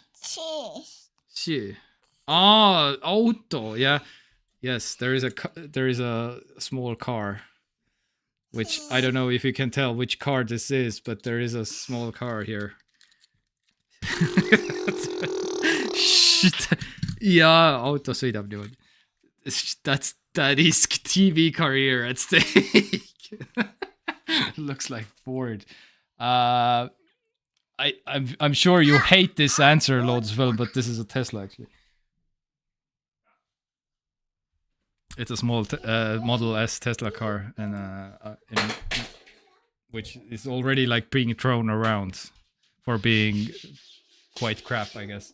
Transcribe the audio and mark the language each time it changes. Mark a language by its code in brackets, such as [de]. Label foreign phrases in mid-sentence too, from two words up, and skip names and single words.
[en] She. Ah, auto. Yeah. Yes, there is a small car, which I don't know if you can tell which car this is, but there is a small car here. Shit. [et] Ja, auto sõidab niimoodi. [en] That is TV career at stake. Looks like Ford. I'm sure you hate this answer, Loadsville, but this is a Tesla actually. It's a small Model S Tesla car, and which is already like being thrown around for being quite crap, I guess.